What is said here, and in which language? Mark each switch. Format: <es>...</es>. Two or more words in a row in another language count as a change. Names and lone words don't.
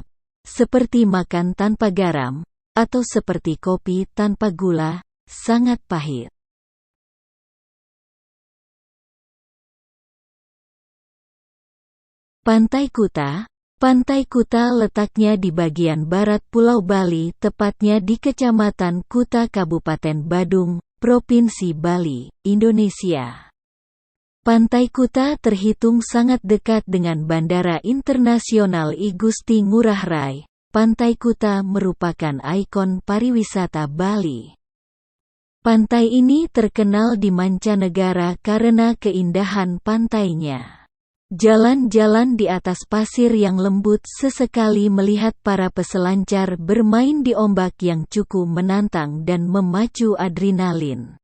<id>Seperti makan tanpa garam, atau seperti kopi tanpa gula, sangat pahit. Pantai Kuta. Pantai Kuta letaknya di bagian barat Pulau Bali, tepatnya di Kecamatan Kuta, Kabupaten Badung, Provinsi Bali, Indonesia. Pantai Kuta terhitung sangat dekat dengan Bandara Internasional I Gusti Ngurah Rai. Pantai Kuta merupakan ikon pariwisata Bali. Pantai ini terkenal di mancanegara karena keindahan pantainya. Jalan-jalan di atas pasir yang lembut, sesekali melihat para peselancar bermain di ombak yang cukup menantang dan memacu adrenalin.</id>